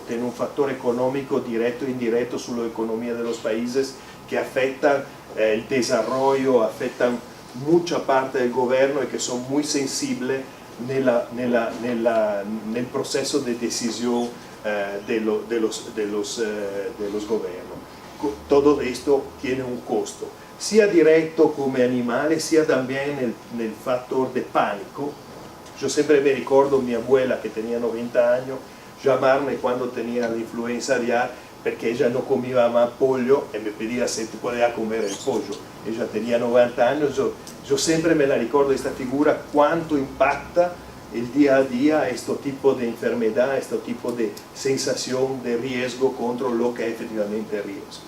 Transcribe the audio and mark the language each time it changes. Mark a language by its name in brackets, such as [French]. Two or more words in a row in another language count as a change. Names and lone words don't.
[Spanish] Tiene un factor económico directo e indirecto sobre la economía de los países que afectan el desarrollo, afectan mucha parte del gobierno y que son muy sensibles nel proceso de decisión de los gobiernos. Todo esto tiene un costo, sia directo [Italian] come animale, sia [Spanish] también nel factor de pánico. Yo siempre me recuerdo mi abuela, que tenía 90 años, llamarme cuando tenía la influenza aviar, porque ella no comía más pollo y me pedía si podía comer el pollo. Ella tenía 90 años, yo siempre me la recuerdo esta figura, cuánto impacta el día a día este tipo de enfermedad, este tipo de sensación de riesgo contra lo que es efectivamente riesgo.